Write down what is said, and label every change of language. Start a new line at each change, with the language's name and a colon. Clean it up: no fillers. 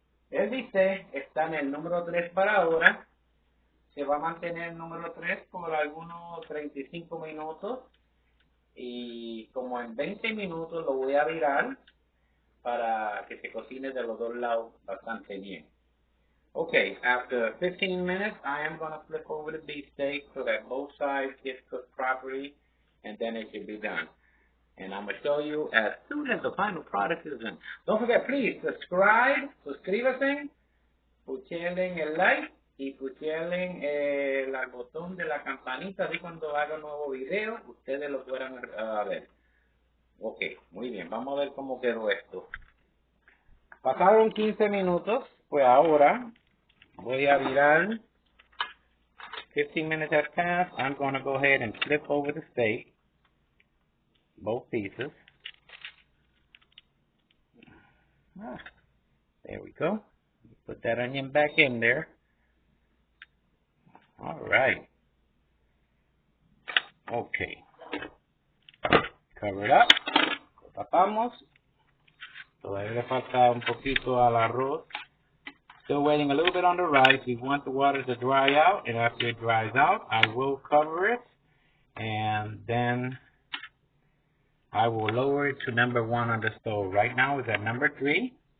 Spanish: El bistec está en el número 3 para ahora. Se va a mantener el número 3 por algunos 35 minutos. Y como en 20 minutos lo voy a virar para que se cocine de los 2 lados bastante bien.
English: Okay, after 15 minutes, I am going to flip over the beefsteak so that both sides get cooked properly, and then it should be done. And I'm going to show you as soon as the final product is done. Don't forget, please,
Spanish: suscríbase, puchelen el like y puchelen el botón de la campanita, así cuando haga un nuevo video, ustedes lo puedan ver. Ok, muy bien, vamos a ver cómo quedó esto. Pasaron 15 minutos, pues ahora voy a virar.
English: 15 minutes have passed. I'm going to go ahead and flip over the steak, both pieces. There we go. Put that onion back in there. All right. Okay. Cover it up.
Spanish: Lo tapamos. Todavía le falta un poquito al arroz.
English: Still waiting a little bit on the rice. We want the water to dry out, and after it dries out, I will cover it, and then I will lower it to number 1 on the stove. Right now it's at number 3.